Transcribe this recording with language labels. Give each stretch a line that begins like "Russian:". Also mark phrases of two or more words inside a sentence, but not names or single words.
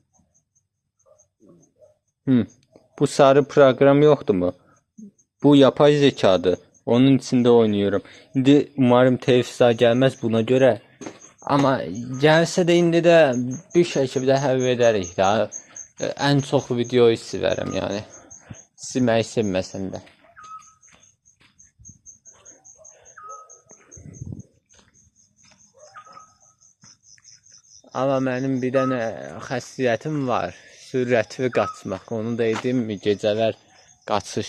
Azerbaijani: Bu sarı proqram yoxdur mu?
Turkish: Bu yapay zekadır. Onun içində oynuyorum.
Azerbaijani: İndi umarım telifsizə gəlməz buna görə. Amma gəlsə də indi də bir şəkildə həll edərik də.
Turkish: En çok videoyu severim yani.
Azerbaijani: Silmeyi sevməsəm də. Amma mənim bir dənə xəssiyyətim var. Sürətli qaçmaq. Onu da edim mi? Gecələr qaçış.